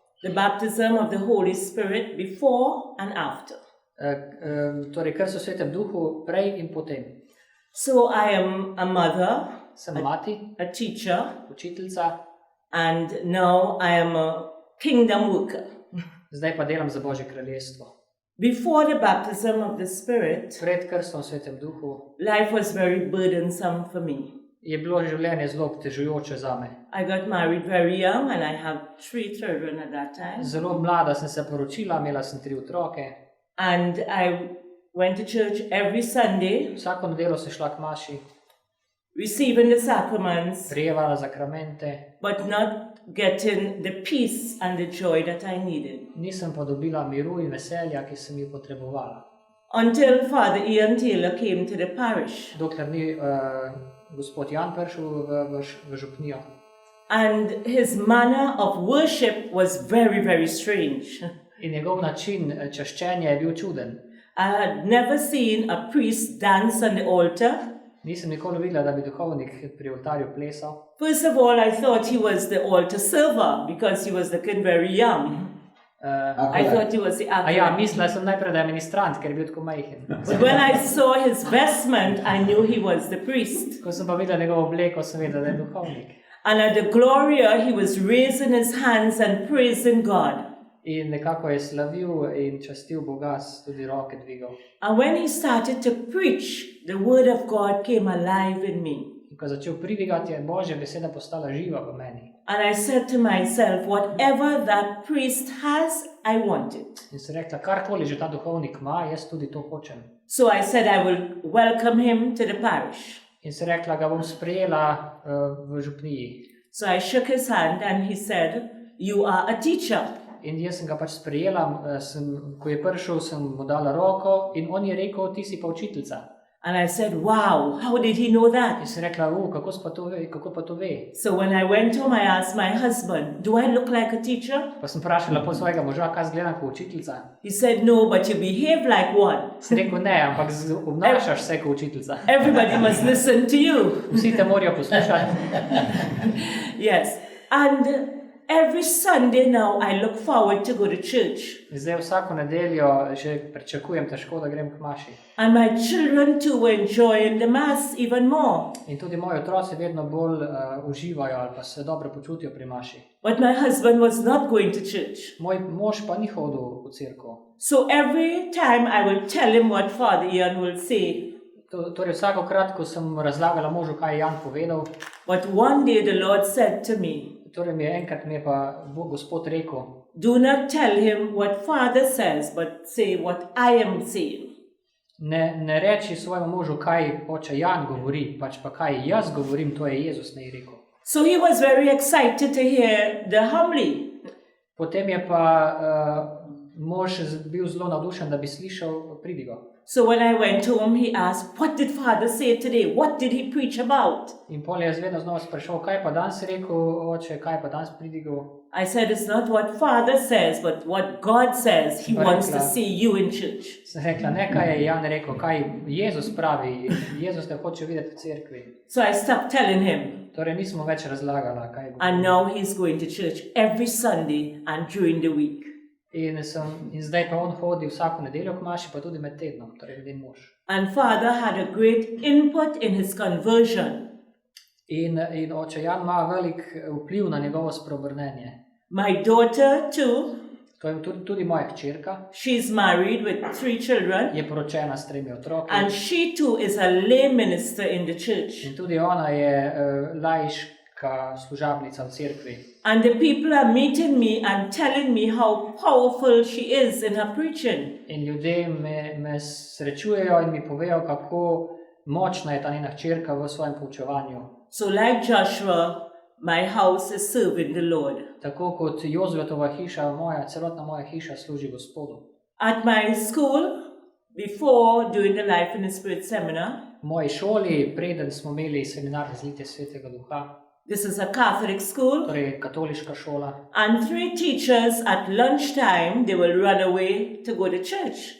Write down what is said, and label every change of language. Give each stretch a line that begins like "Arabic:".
English: the baptism of the Holy Spirit before and after.
Slovenian: torej kar so v Svetem Duhu prej in potem.
English: So I am a mother,
Slovenian: Sem mati,
English: a teacher,
Slovenian: učiteljica,
English: and now I am a kingdom worker.
Slovenian: zdaj pa delam za Božje kraljestvo.
English: Before the baptism of the Spirit,
Slovenian: Pred krstvom v Svetem Duhu
English: life was very burdensome for me.
Slovenian: je bilo življenje zelo obtežujoče zame.
English: I got married very young and I have 3 children at that time.
Slovenian: Zelo mlada sem se poročila, imela sem 3 otroke.
English: And I went to church every Sunday,
Slovenian: Vsako nedeljo sem šla k maši,
English: receiving the sacraments,
Slovenian: prijevala zakramente,
English: but not getting the peace and the joy that I needed.
Slovenian: nisem pa dobila miru in veselja, ki sem jih potrebovala.
English: Until Father Ian Taylor came to the parish.
Slovenian: Dokler ni gospod Jan prišel v župnijo.
English: And his manner of worship was very, very strange.
Slovenian: In njegov način čaščenja je bil čuden.
English: I had never seen a priest dance on the altar.
Slovenian: Nisem nikoli videla, da bi duhovnik pri oltarju plesal.
English: First of all, I thought he was the altar server because he was looking very young. I thought he was the
Slovenian: A ja,
English: actor.
Slovenian: mislila sem najprej, da je ministrant, ker je bil tako majhen.
English: But when I saw his vestment, I knew he was the priest.
Slovenian: Ko sem pa videla njegovo obleko, sem vedela, da je duhovnik.
English: And at the Gloria, he was raising his hands and praising God.
Slovenian: In nekako je slavil in častil Boga, tudi roke dvigal.
English: And when he started to preach, the word of God came alive in me.
Slovenian: In ko je začel pridigati, je Božja beseda postala živa v meni.
English: And I said to myself, whatever that priest has, I want it.
Slovenian: In sem rekla, karkoli že ta duhovnik ima, jaz tudi to hočem.
English: So I said I will welcome him to the parish.
Slovenian: In sem rekla, ga bom sprejela v župniji.
English: So I shook his hand and he said, you are a teacher.
Slovenian: In jaz sem ga pač sprejela, ko je prišel, sem mu dala roko in on je rekel, ti si pa učiteljica.
English: And I said, wow, how did he know
Slovenian: In
English: that?
Slovenian: sem rekla, kako pa to ve?
English: So when I went home, I asked my husband, do I look like a teacher?
Slovenian: Pa sem vprašala po svojega moža, kaj zgledam kot učiteljica.
English: He said, no, but you behave like one.
Slovenian: Sem rekel, ne, ampak obnašaš se kot učiteljica.
English: Everybody must listen to you.
Slovenian: Vsi te morajo poslušati.
English: Yes. And every Sunday now, I look forward to go to church.
Slovenian: In zdaj vsako nedeljo že pričakujem težko, da grem k maši.
English: And my children too were enjoying the Mass even more.
Slovenian: In tudi moji otroci vedno bolj uživajo ali pa se dobro počutijo pri maši.
English: But my husband was not going to church.
Slovenian: Moj mož pa ni hodil v cerkev.
English: So every time I will tell him what Father Ian will say.
Slovenian: Torej vsakokrat, ko sem razlagala možu, kaj je Jan povedal,
English: But one day the Lord said to me,
Slovenian: torej enkrat mi je pa Gospod rekel,
English: do not tell him what Father says, but say what I am saying.
Slovenian: ne reči svojemu možu, kaj oče Jan govori, pač pa kaj jaz govorim, to je Jezus ne rekel.
English: So he was very excited to hear the homily.
Slovenian: Potem je pa mož bil zelo navdušen, da bi slišal pridigo.
English: So when I went home, he asked, what did Father say today? What did he preach about?
Slovenian: In pol je vedno znova sprašal, kaj pa danes rekel oče, kaj pa danes pridigal.
English: I said, it's not what Father says, but what God says. He wants to see you in church.
Slovenian: Sem rekla, ne kaj je Jan rekel, kaj Jezus pravi. Jezus te hoče videti v cerkvi.
English: So I stopped telling him.
Slovenian: Torej nismo več razlagala, kaj je.
English: And now he's going to church every Sunday and during the week.
Slovenian: In zdaj pa on hodi vsako nedeljo k maši, pa tudi med tednom, torej njen mož.
English: And Father had a great input in his conversion.
Slovenian: In oče Jan ima velik vpliv na njegovo spreobrnenje.
English: My daughter too,
Slovenian: To je tudi moja hčerka,
English: she's married with 3 children.
Slovenian: je poročena s 3 otroki.
English: And she too is a lay minister in the church.
Slovenian: In tudi ona je laiška služabnica v cerkvi.
English: And the people are meeting me and telling me how powerful she is in her preaching.
Slovenian: In ljudje me srečujejo in mi povejo, kako močna je ta njena hčerka v svojem poučevanju.
English: So like Joshua, my house is serving the Lord.
Slovenian: Tako kot Jozvetova hiša, celotna moja hiša služi Gospodu.
English: At my school, before doing the Life in the Spirit seminar,
Slovenian: V moji šoli, preden smo imeli seminar Razlitje Svetega Duha,
English: this is a Catholic school,
Slovenian: torej katoliška šola,
English: and 3 teachers at lunchtime, they will run away to go to church.